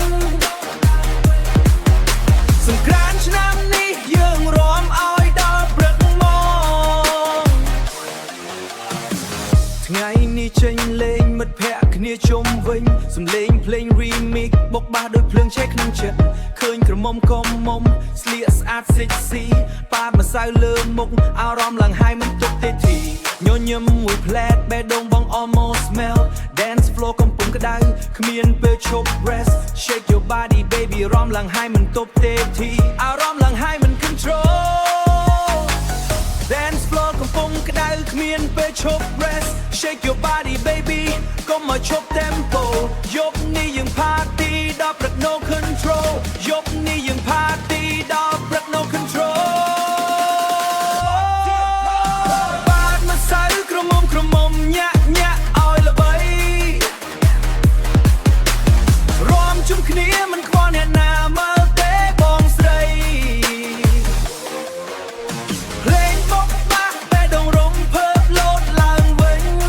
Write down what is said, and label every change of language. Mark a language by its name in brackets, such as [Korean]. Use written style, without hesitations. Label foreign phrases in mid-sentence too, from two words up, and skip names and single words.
[Khmer] សង្ក្រាន្តឆ្នាំនេះយើងរំឲ្យដល់ព្រឹកមកថ្ងៃនេះចេញលេងមិត្តភក្តិគ្នាជុំវិញសំឡេងភ្លេង remix បុកបាក់ដោយភ្លើងឆេះ ក្នុងចិត្តឃើញក្រមុំកុំមុំស្លៀកស្អាត sexy ប៉ាតម្សៅលើមុខអារម្មណ៍ឡើងហើយមិនទុកទេទីញ ញឹមមួយផ្លែតបេះដូងបង [English] almost melt dance floor [Khmer] កំពុងក្តៅគ្មានពេលឈប់ [English] rest shake your body baby [Khmer] រំឡើងហើយមិនទុកទេទីអារម្មណ៍ឡើងហើយមិន [English] control dance floor [Khmer] កំពុងក្តៅគ្មានពេលឈប់ [English] rest shake your body baby [Khmer] កុំមកឈប់ tempo យប់នេះយើង party ដល់ព្រឹក [English] no control [Khmer] យប់នេះយើង party ដល់ព្រឹក [English] no control [Khmer] បាទមកសៅក្រមុំញាក់ឲ្យល្បីរំជុំគ្នាមិនខ្វល់អ្នកណាមើលទេបងស្រីភ្លេងបុកបាក់បេះដូងរំភើបលោតឡើងវិញ